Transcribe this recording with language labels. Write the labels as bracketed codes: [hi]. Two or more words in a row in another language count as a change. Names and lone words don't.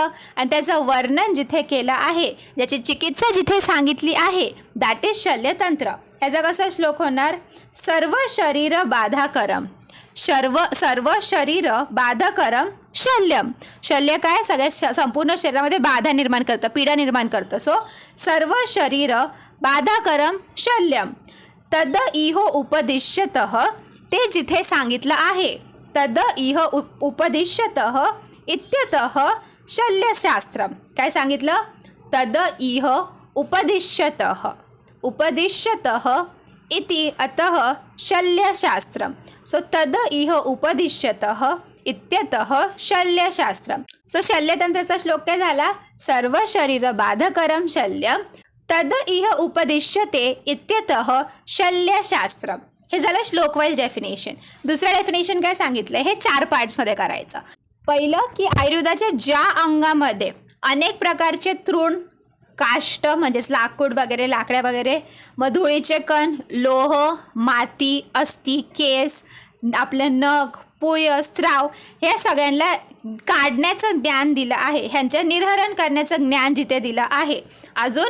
[mr] आणि त्याचं वर्णन जिथे केलं आहे, ज्याची चिकित्सा जिथे सांगितली आहे, [en] that is [mr] शल्यतंत्र. ह्याचा कसा श्लोक होणार, [sa] सर्व शरीर बाधाकरम, सर्व शरीर बाधाकरम शल्यम. [mr] शल्य काय, सगळ्या संपूर्ण शरीरामध्ये बाधा निर्माण करतं, पीडा निर्माण करतं. [sa] सो सर्व शरीर बाधाकरम शल्यम. तद इहो उपदिश्यतः, [mr] ते जिथे सांगितलं आहे, [sa] तद इह उपदिश्यतः इत्यतः शल्यशास्त्रम. [mr] काय सांगितलं, [sa] तद इह उपदिश्यतः, उपदिश्यतः इति अतः शल्यशास्त्रम. सो तद इह उपदिश्यतः इत्यतः शल्यशास्त्रम. सो [mr] शल्यतंत्राचा श्लोक काय झाला, [sa] सर्व शरीर बाधकरम शल्यम तद इह उपदिश्यते इत्यतः शल्यशास्त्रम. [mr] हे झालं श्लोक [en] wise definition. [mr] दुसरं डेफिनेशन काय सांगितलं, हे 4 पार्ट्समध्ये करायचं. पहिलं की आयुर्वेदाच्या ज्या अंगामध्ये अनेक प्रकारचे तृण, काष्ट म्हणजेच लाकूड वगैरे, लाकड्या वगैरे, मग धुळीचे कण, लोह, माती, अस्थि, केस, आपलं नख, पुय, स्त्राव, ह्या सगळ्यांना काढण्याचं ज्ञान दिलं आहे, ह्यांचं निर्हरण करण्याचं ज्ञान जिथे दिलं आहे.